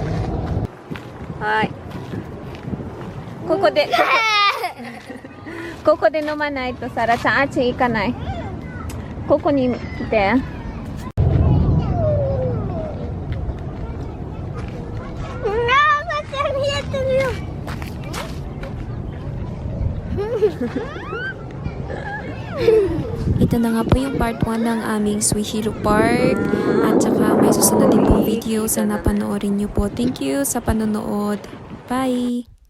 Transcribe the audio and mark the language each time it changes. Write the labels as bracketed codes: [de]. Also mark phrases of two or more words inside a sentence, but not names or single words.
[ja] はい。ここで飲まないとサラちゃんあっち行かない。ここに来て。 [tl] Ito na nga po yung part 1 ng aming Suihiro Park. At saka may susunod din pong video. Sana panoorin nyo po. [en] Thank you [tl] sa panonood. Bye!